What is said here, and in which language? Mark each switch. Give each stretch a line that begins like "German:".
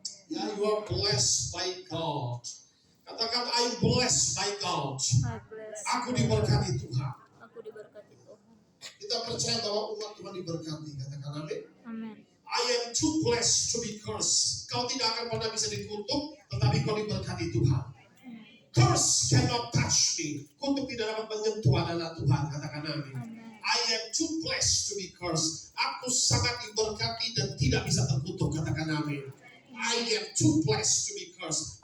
English: Ya, you are blessed by God.
Indonesian: Katakan
English: I'm blessed by God.
Indonesian: Aku diberkati Tuhan. Aku diberkati Tuhan. Kita percaya bahwa umat Tuhan diberkati. Katakan amin. Amin.
English: I am too blessed to be cursed.
Indonesian: Kau tidak akan pernah bisa dikutuk, tetapi kau diberkati Tuhan.
English: Curse cannot touch me.
Indonesian: Kutuk tidak dapat menyentuh adalah Tuhan. Katakan amin.
English: I am too blessed to be cursed.
Indonesian: Aku sangat diberkati dan tidak bisa terkutuk. Katakan amin.
English: I am too blessed to be cursed.